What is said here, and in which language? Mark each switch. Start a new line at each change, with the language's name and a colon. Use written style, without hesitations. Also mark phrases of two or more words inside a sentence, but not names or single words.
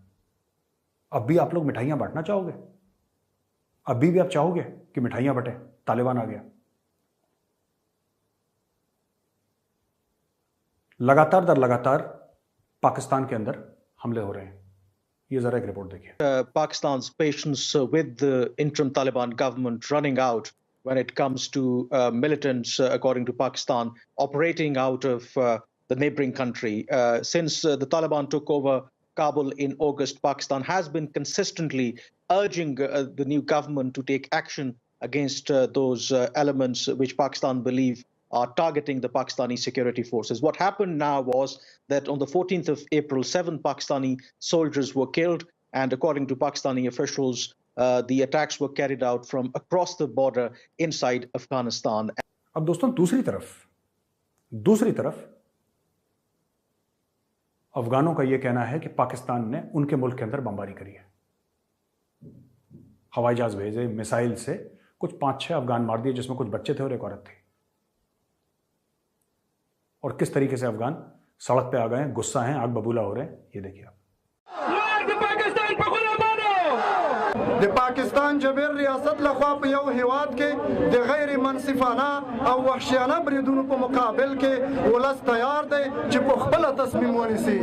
Urdu: اب بھی آپ لوگ مٹھائیاں بانٹنا چاہو گے؟ ابھی بھی آپ چاہو گے کہ مٹھائیاں بٹے، طالبان آ گیا? لگاتار در لگاتار پاکستان کے اندر حملے ہو رہے ہیں. یہ ذرا ایک رپورٹ دیکھیے.
English: Pakistan's patience with the interim Taliban government running out when it comes to militants, according to Pakistan, operating out of the neighboring country. Since the Taliban took over Kabul in August, Pakistan has been consistently urging the new government to take action against those elements which Pakistan believe are targeting the Pakistani security forces. What happened now was that on the 14th of April, 7 Pakistani soldiers were killed And according to Pakistani officials, the attacks were carried out from across the border inside Afghanistan.
Urdu: اب دوستو دوسری طرف افغانوں کا یہ کہنا ہے کہ پاکستان نے ان کے ملک کے اندر بمباری کری ہے، ہوائی جہاز بھیجے، میزائل سے کچھ 5-6 افغان مار دیے، جس میں کچھ بچے تھے اور ایک عورت تھی. اور کس طریقے سے افغان سڑک پہ آ گئے، غصہ ہیں، آگ ببولا ہو رہے ہیں، یہ دیکھیے آپ.
Pashto: د پاکستان جبر ریاست لخوا په یو هیواد کې د غیر منصفانه او وحشیانه بریدونو په مقابل کې ولس تیار دی چې په خپل تصمیم ونیسي.